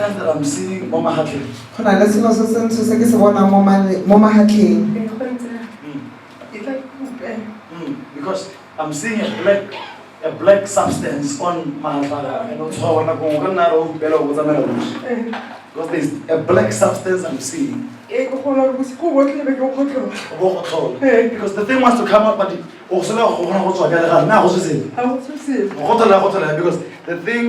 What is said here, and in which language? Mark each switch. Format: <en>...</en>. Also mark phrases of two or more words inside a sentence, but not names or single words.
<en>I'm seeing Mama Hatley.</en> <tn>Go na le selo se sentse se ke se bona mo mahatleng.</tn> <en>Because I'm seeing a black substance on Mahatla. I don't know because there's a black substance I'm seeing. Because the thing wants to come up, but also because the thing</en>